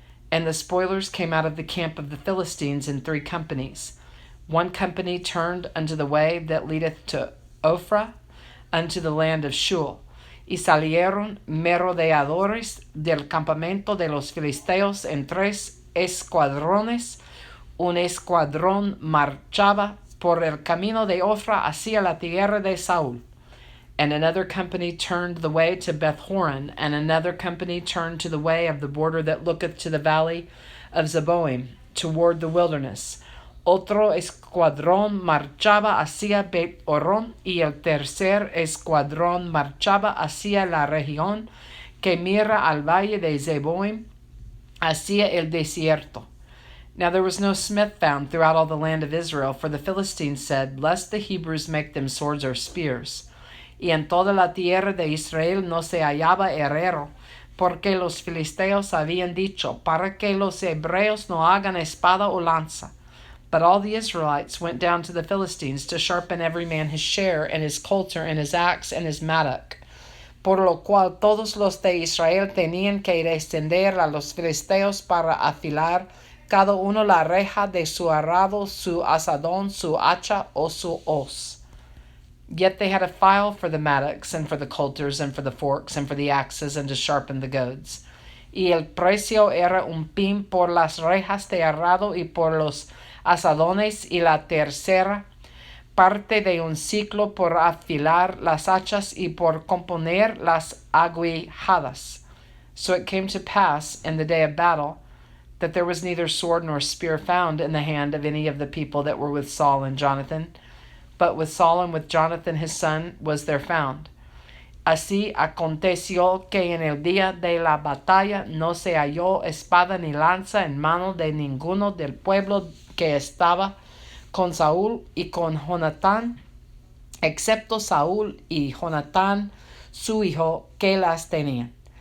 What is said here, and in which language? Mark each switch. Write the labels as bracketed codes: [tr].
[en] And the spoilers came out of the camp of the Philistines in 3 companies. One company turned unto the way that leadeth to Ophrah, unto the land of Shul. [es] Y salieron merodeadores del campamento de los filisteos en 3 escuadrones. Un escuadrón marchaba por el camino de Ophrah hacia la tierra de Saúl. [en] And another company turned the way to Beth-horon, and another company turned to the way of the border that looketh to the valley of Zeboim, toward the wilderness. [es] Otro escuadrón marchaba hacia Bet-horon, y el tercer escuadrón marchaba hacia la región que mira al valle de Zeboim, hacia el desierto. [en] Now there was no smith found throughout all the land of Israel, for the Philistines said, Lest the Hebrews make them swords or spears. [es] Y en toda la tierra de Israel no se hallaba herrero, porque los filisteos habían dicho, para que los hebreos no hagan espada o lanza. [en] But all the Israelites went down to the Philistines to sharpen every man his share, and his coulter, and his axe, and his mattock. [es] Por lo cual todos los de Israel tenían que descender a los filisteos para afilar cada uno la reja de su arado, su azadón, su hacha o su hoz. [en] Yet they had a file for the mattocks, and for the coulters, and for the forks, and for the axes, and to sharpen the goads. [es] Y el precio era un pin por las rejas de arado y por los asadones, y la tercera parte de un siglo por afilar las hachas y por componer las aguijadas. [en] So it came to pass in the day of battle that there was neither sword nor spear found in the hand of any of the people that were with Saul and Jonathan, but with Saul and with Jonathan his son was there found. [es] Así aconteció que en el día de la batalla no se halló espada ni lanza en mano de ninguno del pueblo que estaba con Saúl y con Jonatán, excepto Saúl y Jonatán su hijo, que las tenían.